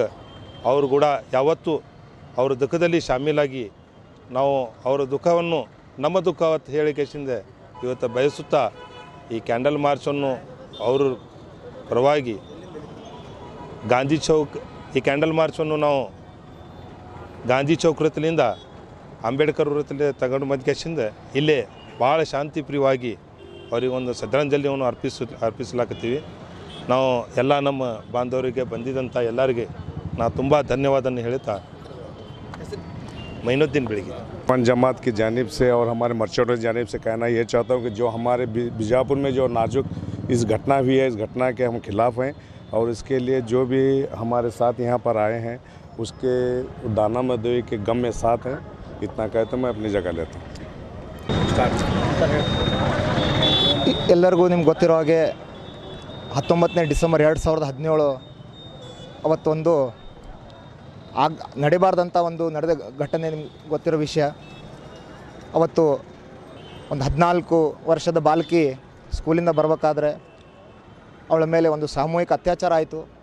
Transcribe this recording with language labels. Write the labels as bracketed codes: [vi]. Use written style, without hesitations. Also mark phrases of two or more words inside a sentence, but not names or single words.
[kn] ಅವರು ಕೂಡ ಯಾವತ್ತೂ ಅವರ ದುಃಖದಲ್ಲಿ ಶಾಮೀಲಾಗಿ ನಾವು ಅವರ ದುಃಖವನ್ನು ನಮ್ಮ ದುಃಖವತ್ತು ಹೇಳಿಕೆಯಿಂದ ಇವತ್ತು ಬಯಸುತ್ತಾ ಈ [en] candle march [kn] ಅವರ ಪರವಾಗಿ ಗಾಂಧಿ ಚೌಕ್ ಈ [en] candle march [kn] ನಾವು ಗಾಂಧಿ ಚೌಕ್ ವೃತ್ತದಿಂದ ಅಂಬೇಡ್ಕರ್ ವೃತ್ತದಲ್ಲಿ ತಗೊಂಡು ಬಂದ್ಕೆಶಿಂದ ಇಲ್ಲೇ ಭಾಳ ಶಾಂತಿಪ್ರಿಯವಾಗಿ ಅವರಿಗೊಂದು ಶ್ರದ್ಧಾಂಜಲಿಯನ್ನು ಅರ್ಪಿಸಲಾಕತ್ತೀವಿ। ನಾವು ಎಲ್ಲ ನಮ್ಮ ಬಾಂಧವರಿಗೆ ಬಂದಿದ್ದಂಥ ಎಲ್ಲರಿಗೆ ನಾನು ತುಂಬ ಧನ್ಯವಾದವನ್ನು ಹೇಳ್ತಾ मोइनुद्दीन बेड़गी [hi] जमात की जानिब से और हमारे मर्चेंटों की जानिब से कहना ये चाहता हूँ कि जो हमारे बीजापुर में जो नाजुक इस घटना हुई है, इस घटना के हम खिलाफ हैं और इसके लिए जो भी हमारे साथ यहाँ पर आए हैं उसके दाना मदोई के गम में साथ हैं। इतना कहते मैं अपनी जगह लेता हूँ। [kn] ಎಲ್ಲರಿಗೂ ನಿಮ್ಗೆ ಗೊತ್ತಿರೋ ಹಾಗೆ 19ನೇ ಡಿಸೆಂಬರ್ 2017 ಅವತ್ತೊಂದು ನಡಿಬಾರ್ದಂಥ ಒಂದು ನಡೆದ ಘಟನೆ ನಿಮ್ಗೆ ಗೊತ್ತಿರೋ ವಿಷಯ. ಅವತ್ತು ಒಂದು 14 ವರ್ಷದ ಬಾಲಕಿ ಸ್ಕೂಲಿಂದ ಬರಬೇಕಾದ್ರೆ ಅವಳ ಮೇಲೆ ಒಂದು ಸಾಮೂಹಿಕ ಅತ್ಯಾಚಾರ ಆಯಿತು.